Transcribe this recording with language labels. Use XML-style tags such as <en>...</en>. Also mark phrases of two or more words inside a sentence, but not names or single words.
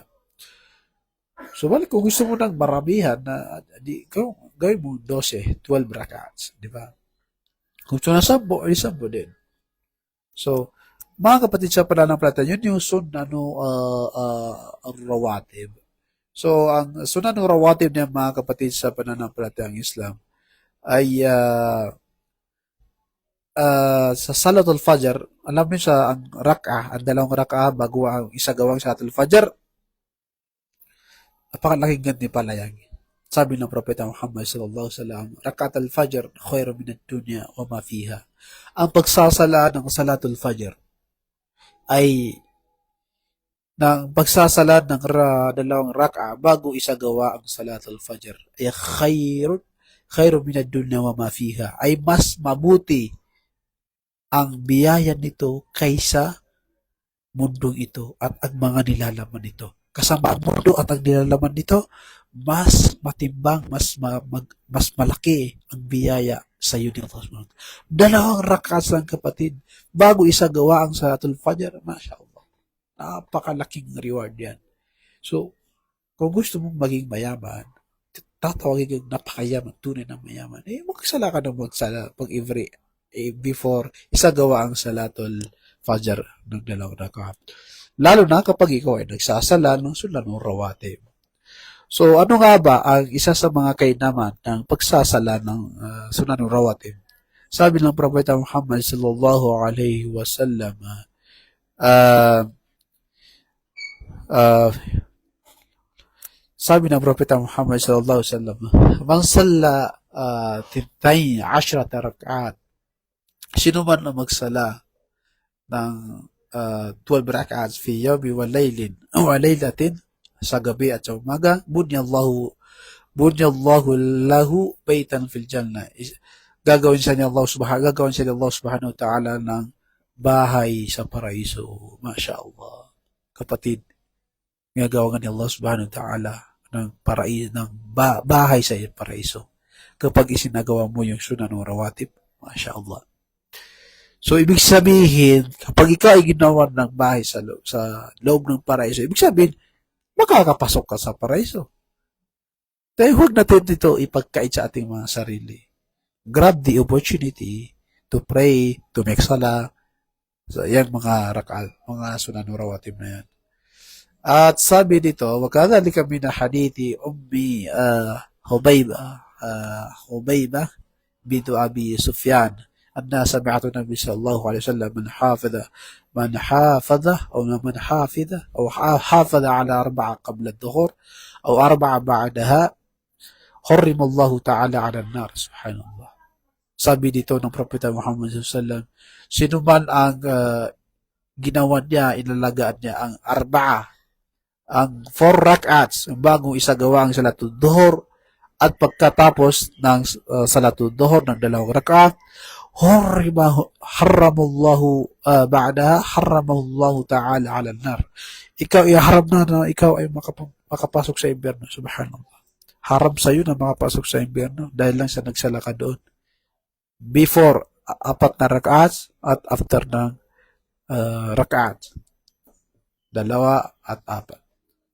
<tl>So, balik kung gusto mo ng maramihan, gawin mo 12 rak'ats, di ba? Kung gusto na 10, ay 10 din. So, mga kapatid sa pananampalataya, yun yung</tl> <ar>السنن الرواتب.</ar> <tl>So, ang</tl> <ar>السنن الرواتب</ar> <tl>niya, mga kapatid sa pananampalatayang Islam, ay sa</tl> <ar>صلاة الفجر,</ar> <tl>alam niyo sa ang rak'ah, ang 2 rak'ah bago ang isagawang</tl> <ar>صلاة الفجر,</ar> <tl>napakalaking gantimpala yan. Sabi ng Propeta</tl> <ar>Muhammad صلى الله عليه وسلم ركعتا الفجر خير من الدنيا وما فيها.</ar> <tl>Ang pagsasala ng</tl> <ar>صلاة الفجر</ar> <tl>ay ng pagsasala ng 2 rak'ah bago isagawa ang</tl> <ar>صلاة الفجر</ar> <tl>ay</tl> <ar>خير من الدنيا وما فيها,</ar> <tl>ay mas mabuti ang biyaya nito kaysa mundong ito at ang mga nilalaman nito. Kasama ang mundo at ang nilalaman nito, mas matimbang, mas malaki ang biyaya sa iyo ni Allah. 2 rak'at lang, kapatid, bago isagawa ang</tl> <ar>صلاة الفجر.</ar> <tl>Mashallah. Napakalaking reward yan. So, kung gusto mong maging mayaman, tatawagin kang napakayaman, tunay na mayaman, magsala ka ng magsala pag before isagawa ang</tl> <ar>صلاة الفجر</ar> <tl>ng 2 rak'at. Lalo na kapag ikaw ay nagsasala ng</tl> <ar>السنن الرواتب.</ar> <tl>So, ano nga ba ang isa sa mga kainaman ng pagsasala ng</tl> <ar>السنن الرواتب?</ar> <tl>Sabi ng Propeta Muhammad</tl> <ar>صلى الله عليه وسلم,</ar> <tl>uh, uh, sabi ng Propeta</tl> <ar>Muhammad صلى الله عليه وسلم من صلى 12 ركعة,</ar> <tl>sino man na magsala ng 12 rak'at</tl> <ar>في يوم وليلة,</ar> <tl>sa gabi at sa umaga,</tl> <ar>بنى الله له بيتا في الجنة.</ar> <tl>Gagawin siya ni Allah</tl> <ar>سبحانه وتعالى</ar> <tl>ng bahay sa paraiso. Masya Allah. Kapatid, gagawa ni Allah</tl> <ar>سبحانه وتعالى</ar> <tl>ng bahay sa paraiso. Kapag isinagawa mo yung sunan ng rawatib, Masya Allah. So, ibig sabihin, kapag ikaw ay ginawa ng bahay sa loob ng paraiso, ibig sabihin, makakapasok ka sa paraiso. Dahil huwag natin ito ipagkait sa ating mga sarili.</tl> <en>Grab the opportunity to pray, to make salah.</en> <tl>So, yan mga rakal, mga</tl> <ar>السنن الرواتب</ar> <tl>na yan. At sabi dito,</tl> <ar>وَكَذَلِكَ مِنَ حَدِيثِ أُمِّ حُبَيْبَةَ بنت أبي سفيان أنها سمعت النبي صلى الله عليه وسلم حافظ على 4 قبل الظهر أو 4 بعدها حرم الله تعالى على النار.</ar> <tl>Subhanallah. Sabi dito ng Propeta Muhammad</tl> <ar>صلى الله عليه وسلم,</ar> <tl>sino man ang ginawa niya, inalagaan niya ang 4 rak'ats, bagong isagawa ang</tl> <ar>صلاة الظهر,</ar> <tl>at pagkatapos ng</tl> <ar>صلاة الظهر</ar> <tl>ng 2 rak'at,</tl> <ar>حرمه الله تعالى على النار.</ar> <tl>Ikaw iharam na ikaw ay makapasok sa impyerno. Subhanallah. Haram sa iyo na makapasok sa impyerno dahil lang sa nagsala ka doon. Before 4 na rak'at at after ng rak'at 2 at 4.</tl>